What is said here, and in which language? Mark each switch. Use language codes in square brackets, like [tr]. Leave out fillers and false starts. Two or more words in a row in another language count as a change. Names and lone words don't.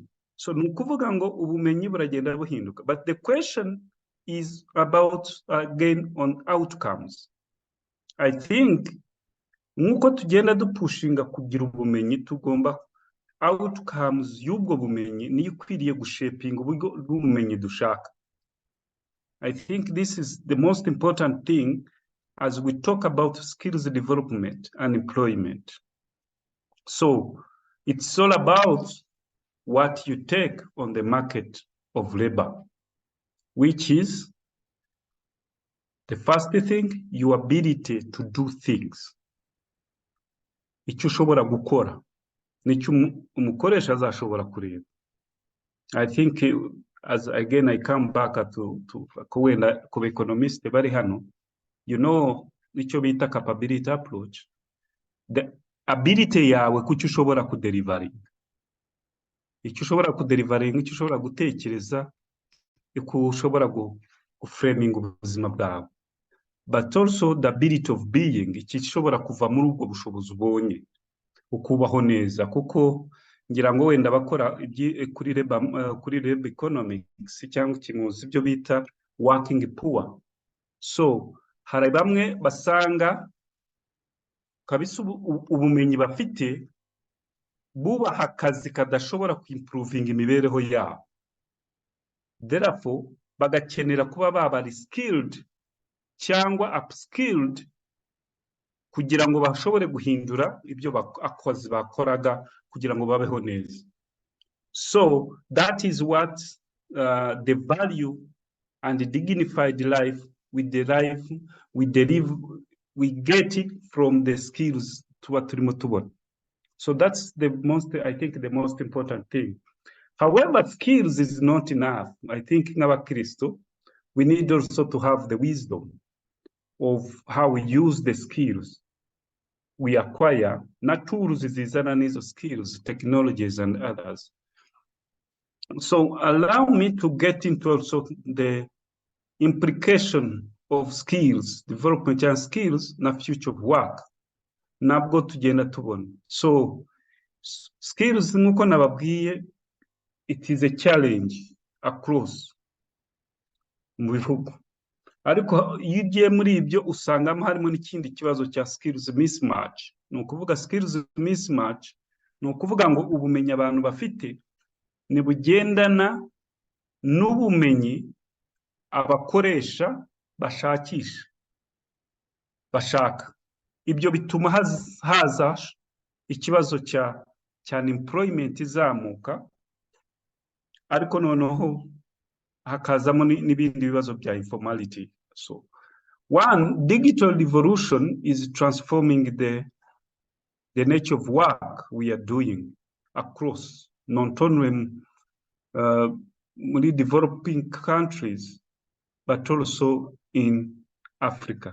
[rw] So ni ukuvuga ngo ubumenyi buragenda buhinduka, [en] but the question is about again on outcomes. I think [rw] nkuko tugenda dupushinga kugira ubumenyi, tugomba outcomes y'ubwo bumenyi niyo ikwiriye gushapinga uburyo bw'ubumenyi dushaka. [en] I think this is the most important thing as we talk about skills development and employment. So it's all about what you take on the market of labor, which is the first thing, your ability to do things. [rw] Icyo ushobora gukora nicyo umukoresha azashobora kureba. [en] I think as again I come back to [rw] kuwenda ku economist bari hano, [en] you know, [rw] icyo bita [en] capability approach, the ability [rw] yawe kucyo ushobora kudelivering, icyo ushobora kudelivering, icyo ushobora gutekereza, icyo ushobora guframing ubuzima bwawe, [en] but also the ability of being, [rw] icyo ushobora kuva muri ubwo bushobozi ubonye ukubaho neza. Kuko ngira ngo wenda bakora kuri [en] labor economics [rw] cyangwa ikimuzi ibyo bita [en] working poor. [rw] So hari bamwe basanga kabisa ubumenyi bafite bubaha akazi kadashobora kuimprovinga imibereho yabo, therefore bagakenera kuba baba skilled cyangwa upskilled kugira ngo bashobore guhindura ibyo akozi bakoraga kugira ngo babeho neza. [en] So that is what the value and the dignified life we derive, we get it from the skills [rw] tuba turimo tubona. [en] So that's the most, I think, the most important thing. However, skills is not enough. I think in our Christo, we need also to have the wisdom of how we use the skills we acquire, not tools, these skills, technologies, and others. So allow me to get into also the implication of skills, development and skills, na future of work. [rw] Nabwo tugenda tubona. [en] So skills [rw] nkuko nababwiye, [en] it is a challenge across [rw] mu bihugu. Ariko iyo ugiye muri ibyo usangamo harimo n'ikindi kibazo cya [en] skills mismatch. [rw] Ni ukuvuga [en] skills mismatch, [rw] ni ukuvuga ngo ubumenyi abantu bafite nibugendana n'ubumenyi abakoresha bashaka. Ibyo bituma haza ikibazo cya unemployment izamuka, ariko noneho hakazamo n'ibindi bibazo bya informality. [en] So one, digital revolution is transforming the nature of work we are doing across, not only developing countries, but also in Africa.